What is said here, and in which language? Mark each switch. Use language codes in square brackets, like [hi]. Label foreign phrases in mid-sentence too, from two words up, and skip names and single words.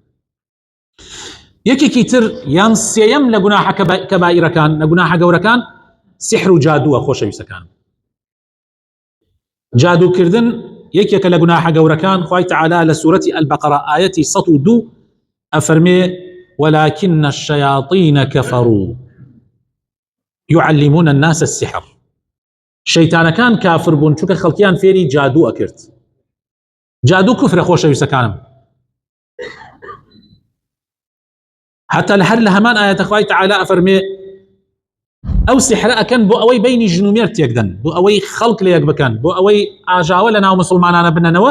[ckb] یەکێکی تر یان سێیەم لە گوناحە کەبائیرەکان لە گوناحە گەورەکان سحر و جادووە. خۆشەویستەکان، جادوکردن یەکێکە لە گوناحە گەورەکان. خوای تەعالی لە سوورەتی ئەلبەقەرە ئایەتی 102 ئەفەرمێ [ar] ولكن الشياطين كفروا يعلمون الناس السحر. [ckb] شەیتانەکان کافر بوون چونکە خەڵکیان فێری جادو ئەکرد. جادو کوفرە خۆشەویستەکانم. حتى لە هەر لە هەمان ئاەتە خوای تەعالی ئەفەرمێ ئەو سحرە ئەکەن بۆ ئەوەی بینی ژن و مێرد تێکدەن، بۆ ئەوەی خەڵک لێک بکەن، بۆ ئەوەی ئاژاوە لە ناو مسلمانانە بنەنەوە.